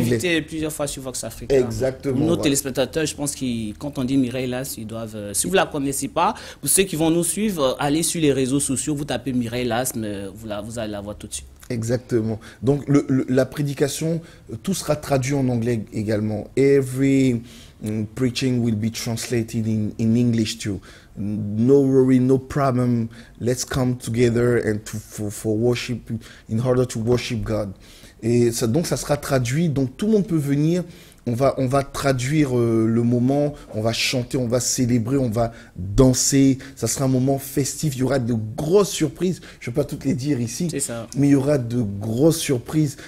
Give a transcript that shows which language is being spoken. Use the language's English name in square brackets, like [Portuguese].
[French] invité plusieurs fois sur Vox Africa. Exactement. Nos voilà. téléspectateurs, je pense qu'ils, quand on dit Mireille Lass, ils doivent, si vous la connaissez pas, pour ceux qui vont nous suivre, allez sur les réseaux sociaux, vous tapez Mireille Lass, mais vous allez la voir tout de suite. Exactement. Donc la prédication, tout sera traduit en anglais également. [English] Every preaching will be translated in English too. No worry, no problem. Let's come together and for worship, in order to worship God. [French] Et ça, donc ça sera traduit. Donc tout le monde peut venir. On va traduire le moment, on va chanter, on va célébrer, on va danser. Ça sera un moment festif. Il y aura de grosses surprises. Je ne vais pas toutes les dire ici, mais il y aura de grosses surprises.